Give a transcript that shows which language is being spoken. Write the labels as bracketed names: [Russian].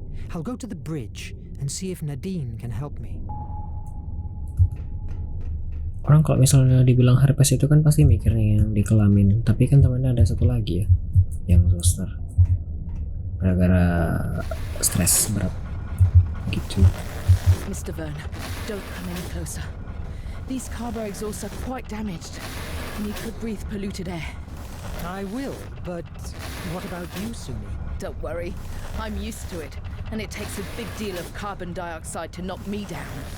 [English] I'll go to the bridge and see if Nadine can help me. [Indonesian] orang kalau misalnya dibilang herpes itu kan pasti mikirnya yang di kelamin, tapi kan temannya ada satu lagi ya yang zoster, gara-gara stres berat gitu. [English] Mr. Verne, don't come any closer. These carbo exhausts are quite damaged, and you could breathe polluted air. I will, but what about you, Sumi? Don't worry, I'm used to it, and it takes a big deal of carbon dioxide to knock me down.